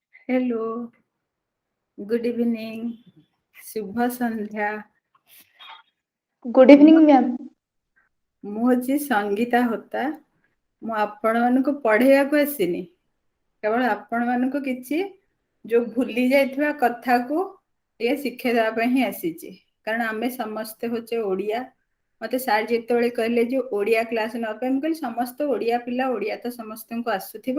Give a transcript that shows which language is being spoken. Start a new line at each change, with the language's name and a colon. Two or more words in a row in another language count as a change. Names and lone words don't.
English: hello, good evening,
Hindi: शुभ संध्या।
English: good evening ma'am.
Odia: ମୁଁ ହଉଛି ସଙ୍ଗୀତା ହୋତା। ମୁଁ ଆପଣମାନଙ୍କୁ ପଢ଼େଇବାକୁ ଆସିନି, କେବଳ ଆପଣମାନଙ୍କୁ କିଛି ଯୋଉ ଭୁଲି ଯାଇଥିବା କଥାକୁ ଟିକେ ଶିଖେଇ ଦେବା ପାଇଁ ହିଁ ଆସିଛି। କାରଣ ଆମେ ସମସ୍ତେ ହଉଛେ ଓଡ଼ିଆ। ମତେ ସାର୍ ଯେତେବେଳେ କହିଲେ ଯେ ଓଡ଼ିଆ କ୍ଲାସ୍ ନେବା ପାଇଁ, ମୁଁ କହିଲି ସମସ୍ତେ ଓଡ଼ିଆ ପିଲା, ଓଡ଼ିଆ ତ ସମସ୍ତଙ୍କୁ ଆସୁଥିବ।